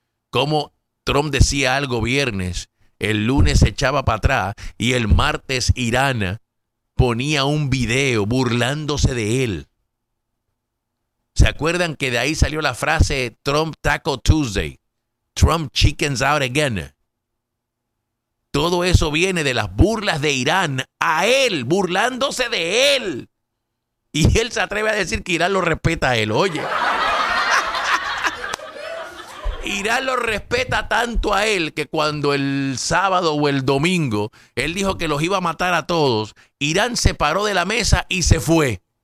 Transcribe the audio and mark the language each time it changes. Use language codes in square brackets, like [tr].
[es] Cómo Trump decía algo viernes, el lunes se echaba para atrás y el martes Irán ponía un video burlándose de él. ¿Se acuerdan que de ahí salió la frase Trump Taco Tuesday? [en] Trump chickens out again. [es] Todo eso viene de las burlas de Irán a él, burlándose de él. Y él se atreve a decir que Irán lo respeta a él, oye. Irán lo respeta tanto a él que cuando el sábado o el domingo él dijo que los iba a matar a todos, Irán se paró de la mesa y se fue.